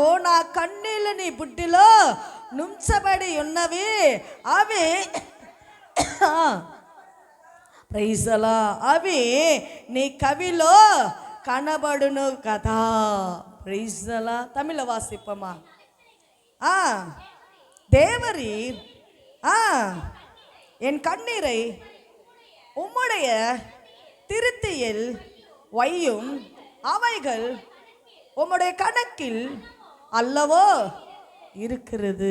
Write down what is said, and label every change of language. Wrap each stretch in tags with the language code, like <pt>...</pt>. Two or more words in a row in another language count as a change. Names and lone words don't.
<te>నా కన్నీళ్ళు నీ బుడ్డిలో నుంచబడి ఉన్నవి. అవి</te> <en>praise the Lord,</en> <te>అవి నీ కవిలో కనబడును కదా.</te> <en>praise the Lord.</en> <ta>தமிழ் வாசிப்போமா. தேவரி என் கண்ணீரை உம்முடைய திருத்தியில் வையும், அவைகள் உம்முடைய கணக்கில் அல்லவோ இருக்கிறது.</ta>